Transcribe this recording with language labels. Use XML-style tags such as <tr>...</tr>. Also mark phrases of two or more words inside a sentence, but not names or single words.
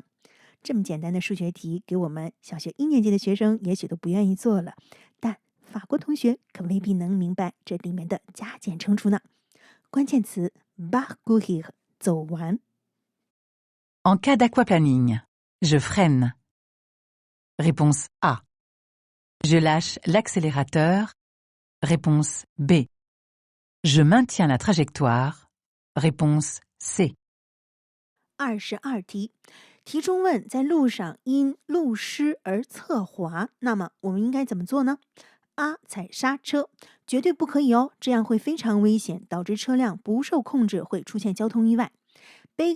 <zh>这么简单的数学题，给我们小学1年级的学生也许都不愿意做了，但法国同学可未必能明白这里面的加减乘除呢。关键词 parcourir 走完。</zh> <fr>En cas d'aquaplaning, je freine. Réponse A. Je lâche l'accélérateur. Réponse B. Je maintiens la trajectoire. Réponse C.</fr> <zh>22题，题中问在路上因路湿而侧滑，那么我们应该怎么做呢？ A. 踩刹车，绝对不可以哦，这样会非常危险，导致车辆不受控制，会出现交通意外。B.</zh>